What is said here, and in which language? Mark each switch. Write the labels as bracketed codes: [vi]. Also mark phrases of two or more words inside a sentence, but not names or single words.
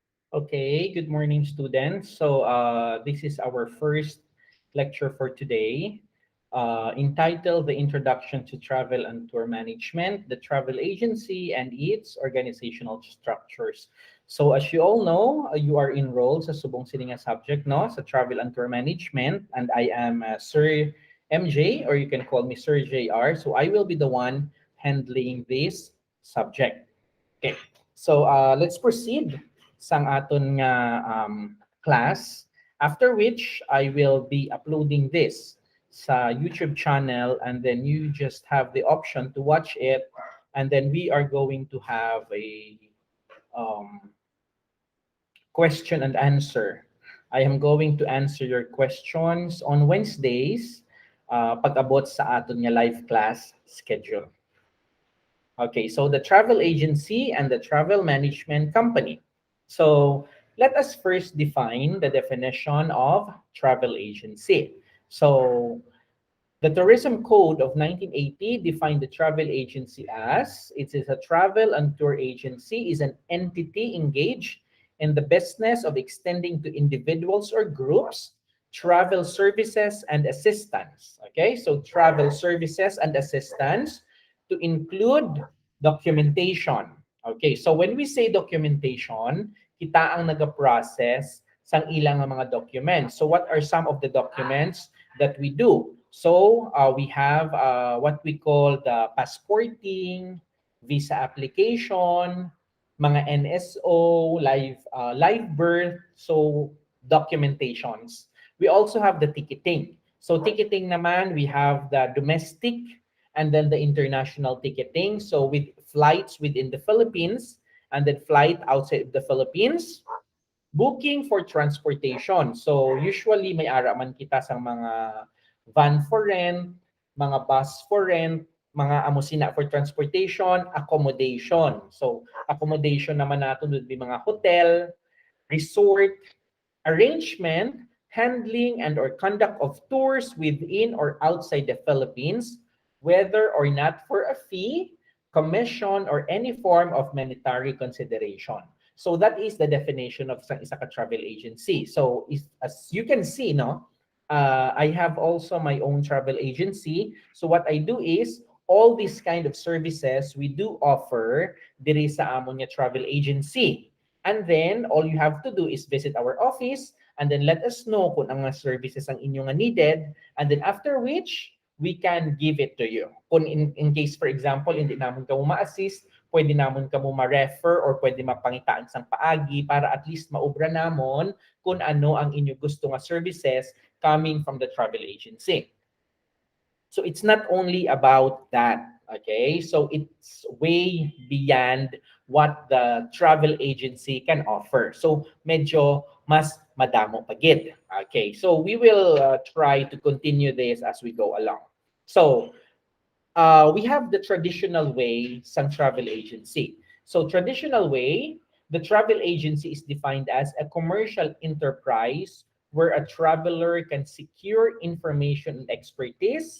[en] Okay, good morning, students. So, this is our first lecture for today, entitled The Introduction to Travel and Tour Management, the Travel Agency, and its Organizational Structures. So, as you all know, you are enrolled [hil] sa subong sininga [en] subject, no? Sa Travel and Tour Management, and I am Sir MJ, or you can call me Sir JR. So, I will be the one handling this subject. Okay, so let's proceed [hil] sang aton nga class. [en] After which, I will be uploading this sa YouTube channel, and then you just have the option to watch it, and then we are going to have a um, question and answer. I am going to answer your questions on Wednesdays [hil] pag-abot sa aton nga [en] live class schedule. Okay, so the travel agency and the travel management company. So let us first define the definition of travel agency. So the Tourism Code of 1980 defined the travel agency as it is a travel and tour agency is an entity engaged in the business of extending to individuals or groups travel services and assistance. Okay, so travel services and assistance to include documentation. Okay, so when we say documentation, [hil] kita ang nag-process sang ilang mga documents. [en] So what are some of the documents that we do? So we have what we call the passporting, visa application, mga NSO, live birth, so documentations. We also have the ticketing. So ticketing naman, we have the domestic and then the international ticketing. So with flights within the Philippines and then flight outside the Philippines, booking for transportation. [hil] So usually may ara man kita sa mga [en] van for rent, [hil] mga [en] bus for rent, [hil] mga amusina [en] for transportation, accommodation. So accommodation naman natin would be mga hotel, resort, arrangement, handling and or conduct of tours within or outside the Philippines, whether or not for a fee, commission, or any form of monetary consideration. So that is the definition of [hil] isa ka [en] travel agency. So as you can see, no, I have also my own travel agency. So what I do is all these kind of services we do offer [hil] diri sa amon nga [en] travel agency. And then all you have to do is visit our office and then let us know [hil] kung ang mga [en] services [hil] ang inyo nga [en] needed, and then after which we can give it to you. Kung in case, for example, [tl] hindi naman [hil] ka mo ma-assist, pwede naman ka mo ma-refer or pwede mapangitaan sang paagi para at least maubra namon kung ano ang inyo gusto nga services [en] coming from the travel agency. So it's not only about that, okay? So it's way beyond what the travel agency can offer. [hil] So medyo mas madamo pagid. [en] Okay, so we will try to continue this as we go along. So we have the traditional way some travel agency. So traditional way, the travel agency is defined as a commercial enterprise where a traveler can secure information and expertise.